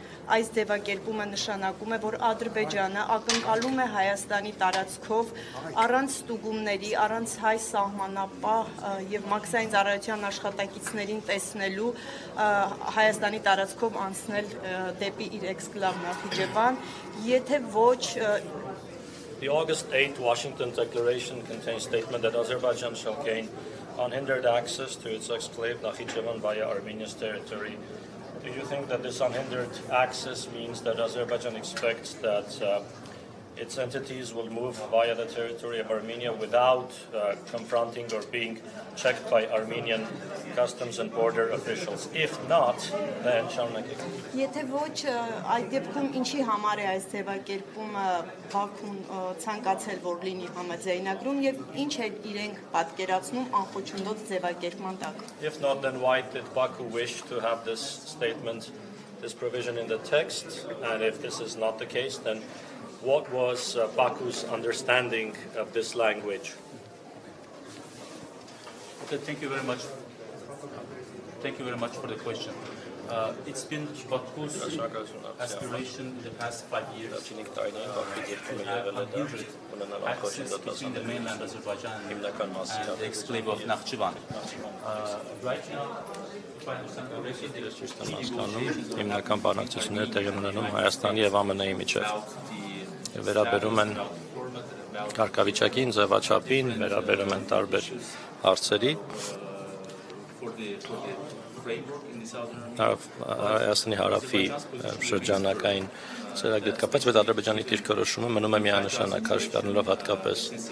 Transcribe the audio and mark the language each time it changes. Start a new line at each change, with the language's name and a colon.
Armenian: այս ձևակերպումը նշանակում է, որ Ադրբեջանը ակնկալում է Հայաստանի տարածքով առանց ստուգումների, առանց հայ սահմանապահ եւ մաքսային ծառայության աշխատակիցներին տեսնելու Հայաստանի տարածքով անցնել դեպի իր էքսկլավ Նախիջևան, եթե ոչ
English: The August 8 Washington Declaration contains a statement that Azerbaijan shall gain unhindered access to its exclave Nakhichevan via Armenia's territory. Do you think that this unhindered access means that Azerbaijan expects that its entities will move via the territory of Armenia without confronting or being checked by Armenian customs and border officials? If not, then
Armenian: շարունակեք. Եթե ոչ, այդ դեպքում ինչի համար է այս ձևակերպումը Բաքուն ցանկացել որ լինի համաձայնագրում եւ ինչ է իրենք պատկերացնում անխոչնդոտ ձևակերպման տակ?
English: If not, then why did Baku wish to have this statement, this provision in the text? And if this is not the case, then what was Baku's understanding of this language? Okay, thank you very much. Thank you very much for the question. It's been Baku's aspiration in the past 5 years to have unhindered access between the mainland Azerbaijan and the exclave of Nakhchivan. Right now, if I understand correctly,
Armenian: Հիմնական բանակցությունները տեղի ունենում Հայաստանի եւ ԱՄՆ-ի միջեւ։ Վերաբերում են կարգավիճակին, ձևաչափին, վերաբերում են տարբեր հարցերի։ Հայաստանի հարավի շրջանակային ծրագրի կապված բայց Ադրբեջանի դիրքորոշումը մնում է միանշանակ հաշվի առնելով հատկապես